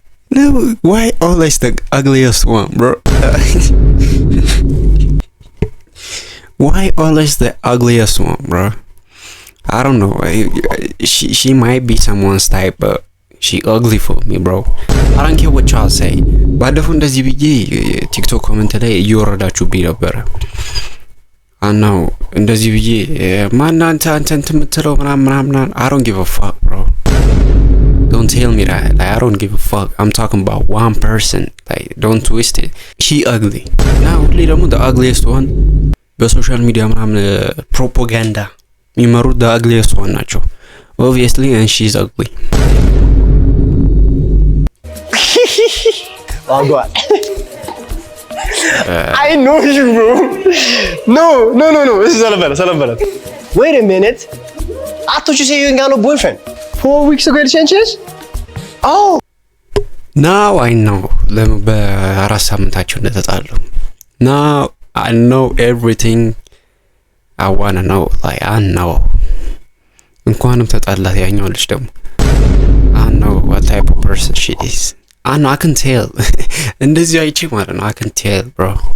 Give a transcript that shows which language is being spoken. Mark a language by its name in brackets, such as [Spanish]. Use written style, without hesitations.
[English] no why always the ugliest one bro why always the ugliest one bro I don't know she might be someone's type but she ugly for me bro I don't care what y'all say [Amharic] ባለፈው እንደዚህ ብዬ ቲክቶክ ኮሜንት ላይ እየወረዳችሁብኝ ነበር አናው እንደዚህ ብዬ ማን አንተ የምትለው ምናምን [English] I don't give a fuck bro. Don't tell me that. Like, I don't give a fuck. I'm talking about one person. Like, don't twist it. She ugly. Now, the ugliest one. [Amharic] በሶሻል ሚዲያ ምናምን ፕሮፓጋንዳ የሚመሩት [English] the ugliest one [Amharic] ናቸው. [English] Obviously, and she's ugly. Oh God. I know you, bro. No. This is Salambala. Wait a minute. I thought you said you ain't got no boyfriend. 4 weeks ago, you changed? Oh. Now I know. [Amharic] ለምን በአራት ሳምንታቸው እንደተጣሉ. [English] Now I know everything I wanna know. Like I know. [Amharic] እንኳንም ተጣላት ያኛው ልጅ ደግሞ. [English] I know what type of person she is. I know, I can tell. [Amharic] እንደዚህ አይቼ ማለት ነው. [English] I can tell, bro.